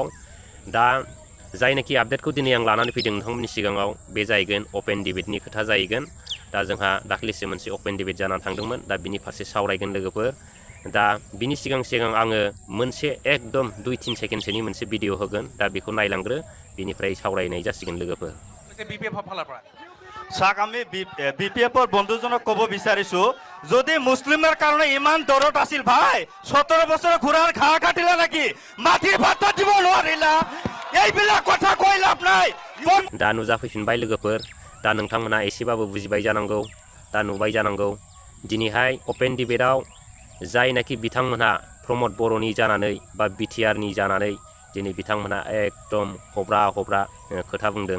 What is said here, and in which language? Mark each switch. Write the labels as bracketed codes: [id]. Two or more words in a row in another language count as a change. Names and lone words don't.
[brx] दा जायनाखि आपडेटखौ दिनै आं लानानै फैदों नोंथांमोननि सिगाङाव बे जाहैगोन अपेन डिबेटनि खोथा जाहैगोन। दा जोंहा दाख्लैसो मोनसे अपेन डिबेट जानानै थांदोंमोन। दा बिनि फारसे सावरायगोन लोगोफोर। दा बिनि सिगां आङो मोनसे एकदम 2-3 सेकेन्डसोनि मोनसे भिडिअ होगोन। दा बेखौ नायलांग्रो बिनिफ्राय सावरायनाय जासिगोन लोगोफोर। [as] চাক আমি BPF বন্ধুজনক কব বিচাৰিছো যদি মুছলিমৰ কাৰণে ইমান দৰদ আছিল ভাই 17 বছৰ ঘোঁৰাৰ ঘাঁহ কাটিলা নেকি মাটিৰ ভাত দিব নোৱাৰিলা এইবিলাক কথা কৈ লাভ নাই। [brx] दा नुजाफैफिनबाय लोगोफोर। दा नोंथांमोना एसेबाबो बुजिबाय जानांगौ। दा नुबाय जानांगौ दिनैहाय अपेन डिबेटआव जायनाखि बिथांमोनहा प्रमद बर'नि जानानै बा BTRनि जानानै दिनै बिथांमोनहा एकदम हब्रा खोथा बुंदों।